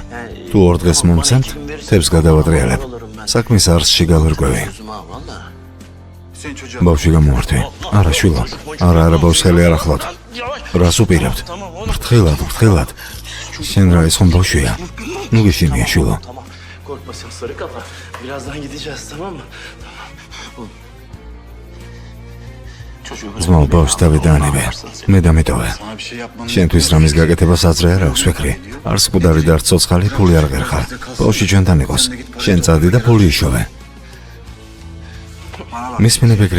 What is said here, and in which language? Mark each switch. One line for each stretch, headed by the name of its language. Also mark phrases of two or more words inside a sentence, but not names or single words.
Georgian: თუ 2 დღეს მომცემთ, თებს გადავატრიალებ. საქმის არსში გავერკვევი. ბავშვი გამოვართვი. არა, შვილო. არა, ბავშველი არ ახლავთ. რას უპირებთ? ფრთხილად. შენ რა ის ხომ ბავშვია? ნუ გიშინია, შვილო.
Turkish: Korkmasın sarı kafa. Birazdan gideceğiz, tamam mı?
Georgian: ძმაო, ბავშვს დავიდანებე. მე დამეტოვე. შენთვის რამის გაკეთებას აზრი არ აქვს, ვეკრი. არც მკვდარი და არც ცოცხალი ფული არ ღერხარ. ბავშვი ჩვენთან იყოს. შენ წადი და ფული იშოვე. მისმინე ვეკრი.